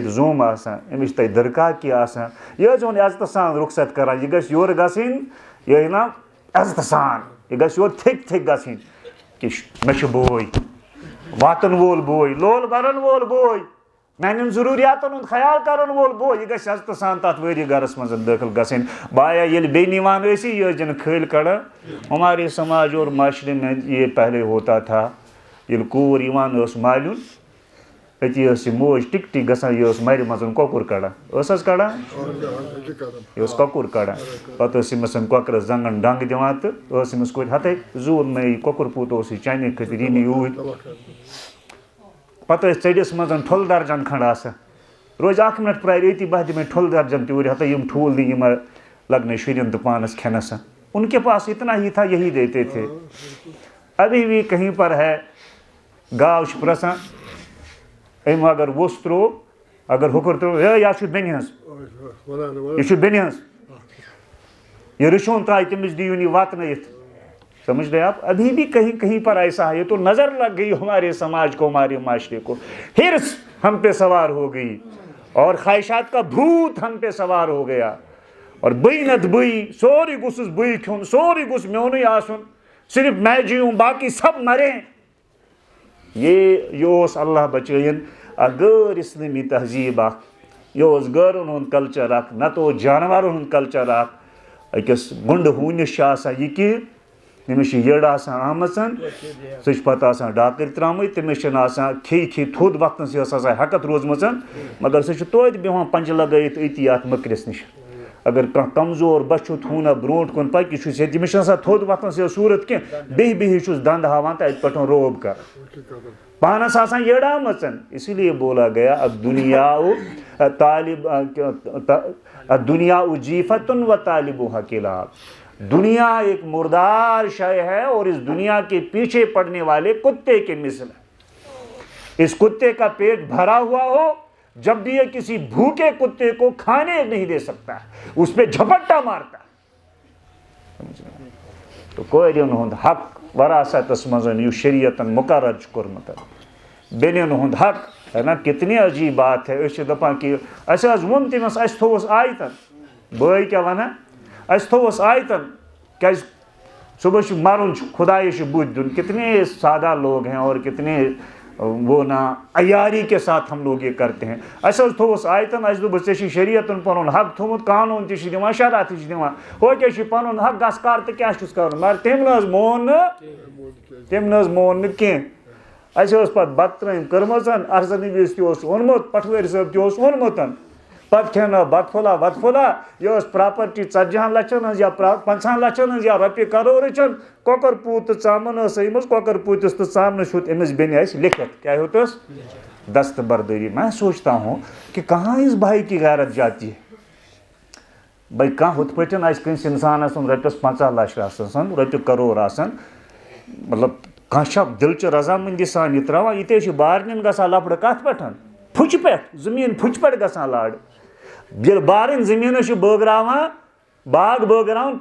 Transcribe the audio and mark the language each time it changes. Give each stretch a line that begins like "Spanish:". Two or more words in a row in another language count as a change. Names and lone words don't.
Kashmiri: تَتہِ زوٚم آسان أمِس چھِ تَتہِ دٕرکاکی آسان یہِ حظ چھُ عزتہٕ سان رُخصت کَران یہِ گژھِ یورٕ گژھٕنۍ یہِ نا عزتہٕ سان یہِ گژھِ یورٕ تھٔکۍ تھٔکۍ گژھٕنۍ کہِ مےٚ چھُ بوے واتَن وول بوے لول بَرَن وول بوے میٛانٮ۪ن ضروٗریاتَن ہُنٛد خیال کَرَن وول بوے یہِ گژھِ عزتہٕ سان تَتھ وٲری گَرَس منٛز دٲخِل گژھٕنۍ بایا ییٚلہِ بیٚنہِ یِوان ٲسی یہِ ٲسۍ نہٕ کھٲلۍ کَڑان
Urdu: ہمارے سماج اور معاشرے میں یہ پہلے ہوتا تھا
Kashmiri: ییٚلہِ کوٗر یِوان ٲس مالیُن أتی ٲس یہِ موج ٹِکٹی گژھان یہِ ٲس مَرِ منٛز کۄکُر کَڑان ٲس حظ کَڑان یہِ ٲس کۄکُر کَڑان پَتہٕ ٲس أمِس کۄکرَس زنٛگَن ڈنٛگ دِوان تہٕ ٲس أمِس کورِ ہَتَے زوٗل مےٚ یہِ کۄکُر پوٗت اوس یہِ چانے خٲطرٕ یی نہٕ یوٗرۍ پَتہٕ ٲسۍ ژٔٹِس منٛز ٹھوٚلہٕ درجن کھنٛڈ آسان روزِ 1 مِنٹ پرٛارِ أتی بہٕ دِمے ٹھوٚلہٕ درجن تہِ اوٗرۍ ہَتَے یِم ٹھوٗل دِنۍ یِم لگنے شُرٮ۪ن تہٕ پانَس کھٮ۪نَس
Urdu: اُن کے پاس اتنا ہی تھا یہی دیتے تھے ابھی بھی کہیں پر ہے
Kashmiri: گاو چھِ پرٛژھان أمۍ اگر ووٚژھ ترٛوو اگر ہُکُر ترٛوو ہے یہِ چھُ بیٚنہِ ہٕنٛز یہِ چھُ بیٚنہِ ہٕنٛز یہِ رٕچھون ترٛایہِ تٔمِس دِیِن یہِ واتنٲیِتھ
Urdu: سمجھ رہے آپ ابھی بھی کہیں کہیں پر ایسا ہے یہ تو نظر لگ گئی ہمارے سماج کو ہمارے معاشرے کو حرص ہم پہ سوار ہو گئی اور خواہشات کا بھوت ہم پہ سوار ہو گیا اور
Kashmiri: بٕے نتہٕ بٕے سورُے گوٚژھُس بٕے کھیوٚن سورُے گوٚژھ میونُے آسُن
Urdu: صرف میں جیوں باقی سب مریں
Kashmiri: یہ اوس اللہ بچٲیِن اکھ غٲر اِسلٲمی تہذیٖب اکھ یہِ اوس غٲرَن ہُنٛد کلچر اکھ نتہٕ اوس جانورن ہُنٛد کلچر اکھ أکِس گُنڈٕ ہوٗنِس چھِ آسان یہِ کہِ تٔمِس چھِ یٔڈ آسان آمٕژ سُہ چھِ پَتہٕ آسان ڈاکٕرۍ ترٛامٕتۍ تٔمِس چھِنہٕ آسان کھیٚیہِ کھیٚیہِ تھوٚد وۄتھنَس یہِ ٲس آسان ہٮ۪کَتھ روٗزمٕژ مگر سُہ چھِ توتہِ بیٚہوان پنٛجہِ لگٲیِتھ أتی اَتھ مٔکرِس نِش اگر کانٛہہ کمزور بچھُ ہوٗنا برونٛٹھ کُن پَکہِ یہِ چھُس ییٚتہِ تٔمِس چھِنہٕ آسان تھوٚد وۄتھنَس یہِ صوٗرت کینٛہہ بیٚہہِ بیٚہہِ چھُس دنٛد ہاوان تہٕ اَتہِ پٮ۪ٹھ روب کَران پانَس آسان یٔڈ آمٕژ
Urdu: اسی لیے بولا گیا
Arabic: دُنیا جیفتن و طالبُہا کلاب
Urdu: دنیا ایک مردار شے ہے اور اس دنیا کے پیچھے پڑنے والے کتے کے مثل ہے اس کتے کا پیٹ بھرا ہوا ہو جب بھی یہ کسی بھوکے کتے کو کھانے نہیں دے سکتا اس پہ جھپٹا مارتا
Kashmiri: تو کورٮ۪ن ہُنٛد حق وراثتس منٛز یُس شریعتن مقرر چھُ کوٚرمُت بیٚنٮ۪ن ہُنٛد حق
Urdu: ہے نا کتنی عجیب بات ہے
Kashmiri: أسۍ چھِ دَپان کہِ اَسہِ حظ ووٚن تٔمِس اَسہِ تھوٚوُس آیتن بٲے کیٛاہ وَنان اَسہِ تھوٚوُس آیتن کیٛازِ صُبحس چھُ مَرُن چھُ خۄدایَس چھُ بُتھِ دیُن
Urdu: کتنے سادہ لوگ ہیں اور کتنے وہ نا عیاری کے ساتھ ہم لوگ یہ کرتے ہیں
Kashmiri: اَسہِ حظ تھوٚوُس آیتن اَسہِ دوٚپُس ژےٚ چھُے شریعتن پنُن حق تھوٚومُت قانوٗن تہِ چھُ دِوان شرع تہِ چھُ دِوان ہو کیٛاہ چھُے پنُن حق گژھ کر تہٕ کیٛاہ چھُس کرُن مگر تٔمۍ نہ حظ مون نہٕ کینٛہہ اَسہِ ٲس پَتہٕ بَتہٕ ترٲمۍ کٔرمٕژ ارسد نبیَس تہِ اوس اوٚنمُت پٹھوٲرۍ صٲب تہِ اوس اوٚنمُت پَتہٕ کھٮ۪نٲو بَتہٕ پھوٚلہ وَتہٕ پھوٚلہ یہِ ٲس پراپرٹی 40 لَچھَن ہٕنٛز یا 50 لَچھَن ہٕنٛز یا رۄپیہِ کَرورٕچَن کۄکَر پوٗت تہٕ ژامَن ٲس أمِس کۄکَر پوٗتِس تہٕ ژامنَس ہیوٚت أمِس بیٚنہِ اَسہِ لیکھِتھ کیٛاہ ہیوٚتُس دستبردٲری
Urdu: میں سوچتا ہوں کہ کہاں اس بھائی کی غیرت جاتی ہے
Kashmiri: بھائی کانٛہہ ہُتھ پٲٹھۍ آسہِ کٲنٛسہِ اِنسانَس رۄپیَس 50 لَچھ آسان رۄپیہِ کَرور آسان مطلب کانٛہہ چھا دِلچہِ رضامٔندی سان یہِ ترٛاوان یہِ تہِ حظ چھِ بارنٮ۪ن گژھان لَفڑٕ کَتھ پٮ۪ٹھ پھُچہِ پٮ۪ٹھ زٔمیٖن پھُچہِ پٮ۪ٹھ گژھان لاڑٕ ییٚلہِ بارٕنۍ زٔمیٖنَس چھِ بٲگراوان باغ بٲگراوُن